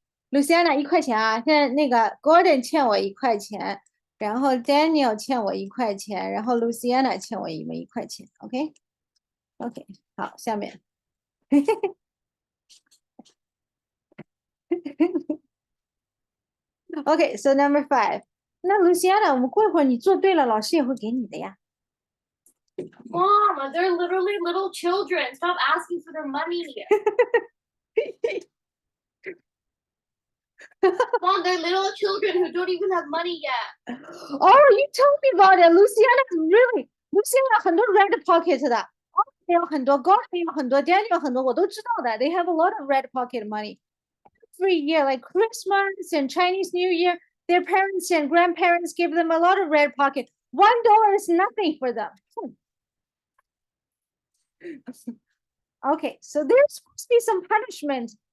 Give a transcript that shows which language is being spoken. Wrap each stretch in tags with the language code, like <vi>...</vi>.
<zh>Luciana 1块钱啊，现在那个 Gordon 欠我1块钱，然后 Daniel 欠我1块钱，然后 Luciana 欠我1块钱 ，OK？ OK， 好，下面。</zh> <en>Okay, so number 5.</en> <zh>那 Luciana， 我们过一会儿你做对了，老师也会给你的呀。</zh> <en>Mom, they're literally little children. Stop asking for their money. Mom, they're little children who don't even have money yet. Oh, you told me about it.</en> <zh>Luciana 很多</zh> <en>red pocket</en> <zh>的。也有很多 Gordon 也有很多 Daniel 很多我都知道的。</zh> <en>They have a lot of red pocket money. Every year, like Christmas and Chinese New Year, their parents and grandparents give them a lot of red pocket. $1 is nothing for them. Okay, so there's supposed to be some punishment.</en>